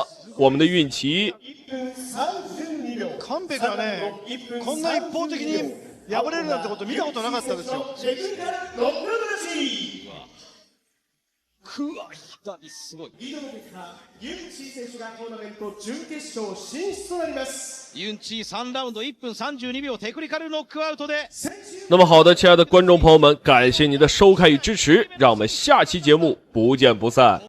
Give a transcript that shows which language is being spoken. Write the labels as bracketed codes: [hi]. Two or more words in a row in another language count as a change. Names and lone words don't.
[zh] 我们的运气。 [ja] 神戸がね、こんな一方的に敗れるなんてこと見たことなかったですよ。左すごい。ユンチ選手がトーナメント準決勝進出となります。ユンチ3ラウンド1分32秒テクニカルノックアウトで。 [zh] 那么好的，亲爱的观众朋友们，感谢您的收看与支持，让我们下期节目不见不散。